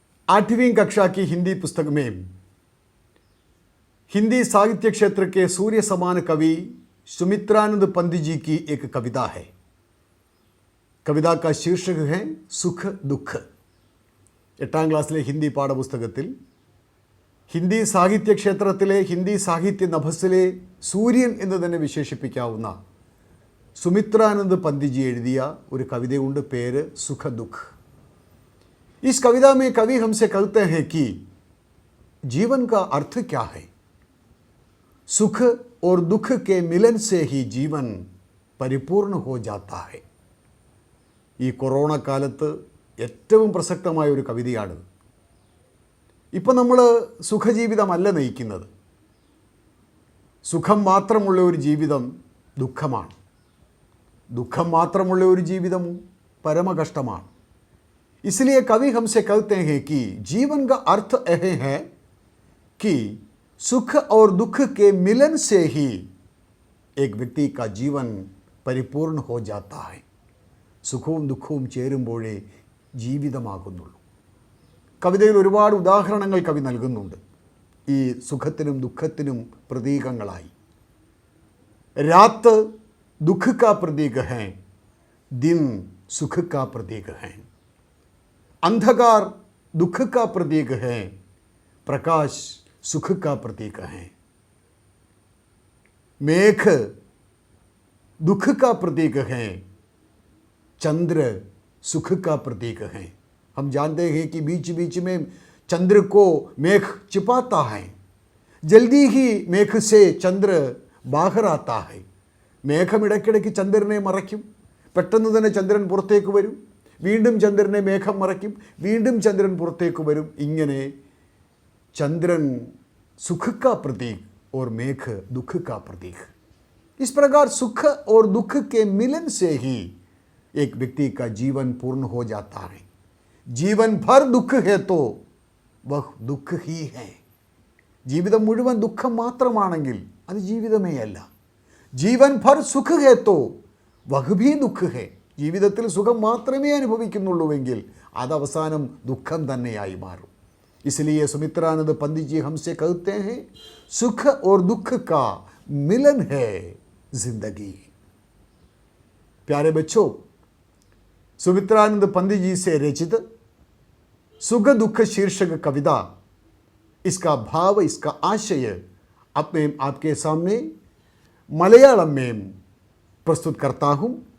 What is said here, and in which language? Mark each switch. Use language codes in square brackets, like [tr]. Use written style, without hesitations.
[hi] 8वीं कक्षा की हिंदी पुस्तक में हिंदी साहित्य क्षेत्र के सूर्य समान कवि सुमित्रानंद पंत जी की एक कविता है। कविता का शीर्षक है सुख दुख। [ml] 8ാം ക്ലാസ്സിലെ ഹിന്ദി പാഠപുസ്തകത്തിൽ ഹിന്ദി സാഹിത്യ ക്ഷേത്രത്തിലെ ഹിന്ദി സാഹിത്യ നഭസിലെ സൂര്യൻ എന്ന് തന്നെ വിശേഷിപ്പിക്കാവുന്ന सुमित्रानंद पंत जी एഴുതിയ ഒരു കവിതയുണ്ട്, പേര് सुख दुख। [hi] इस कविता में कवि हमसे कहते हैं कि जीवन का अर्थ क्या है। सुख और दुख के मिलन से ही जीवन परिपूर्ण हो जाता है। [ml] ഈ കൊറോണ കാലത്ത് ഏറ്റവും പ്രസക്തമായ ഒരു കവിതയാണ്। ഇപ്പോൾ നമ്മൾ സുഖജീവിതമല്ല നയിക്കുന്നത്, സുഖം മാത്രമുള്ള ഒരു ജീവിതം ദുഃഖമാണ്, दुखम मात्रमुള്ള ഒരു ജീവിതം പരമകഷ്ടമാണ്। [hi] इसलिए कवि हमसे कहते हैं कि जीवन का अर्थ यह है कि सुख और दुख के मिलन से ही एक व्यक्ति का जीवन परिपूर्ण हो जाता है। [ml] സുഖവും ദുഃഖവും ചേരുമ്പോഴേ ജീവിതമാകുന്നുള്ളൂ। കവിതയിൽ ഒരുപാട് ഉദാഹരണങ്ങൾ കവി നൽകുന്നുണ്ട് ഈ സുഖത്തിനും ദുഃഖത്തിനും പ്രതീകങ്ങളായി। [hi] രാത്ത് दुख का प्रतीक है, दिन सुख का प्रतीक है। अंधकार दुख का प्रतीक है, प्रकाश सुख का प्रतीक है। मेघ दुख का प्रतीक है, चंद्र सुख का प्रतीक है। हम जानते हैं कि बीच बीच में चंद्र को मेघ छिपाता है, जल्दी ही मेघ से चंद्र बाहर आता है। [ml] മേഘം ഇടയ്ക്കിടയ്ക്ക് ചന്ദ്രനെ മറയ്ക്കും, പെട്ടെന്ന് തന്നെ ചന്ദ്രൻ പുറത്തേക്ക് വരും, വീണ്ടും ചന്ദ്രനെ മേഘം മറയ്ക്കും, വീണ്ടും ചന്ദ്രൻ പുറത്തേക്ക് വരും। ഇങ്ങനെ ചന്ദ്രൻ [hi] सुख का प्रतीक और मेघ दुख का प्रतीक। इस प्रकार सुख और दुख के मिलन से ही एक व्यक्ति का जीवन पूर्ण हो जाता है। जीवन भर दुख है तो वह दुख ही है। [ml] ജീവിതം മുഴുവൻ ദുഃഖം മാത്രമാണെങ്കിൽ അത് ജീവിതമേ അല്ല। [hi] जीवन भर सुख है तो वह भी दुख है। [ml] ജീവിതത്തിൽ സുഖം മാത്രമേ അനുഭവിക്കുന്നുള്ളൂവെങ്കിൽ അത് അവസാനം ദുഃഖം തന്നെയായി മാറും। [hi] इसलिए सुमित्रानंद पंत जी हमसे कहते हैं सुख और दुख का मिलन है जिंदगी। प्यारे बच्चों, सुमित्रानंद पंत जी से रचित सुख दुख शीर्षक कविता, इसका भाव, इसका आशय अब मैं आपके सामने मलयालम में प्रस्तुत करता हूँ।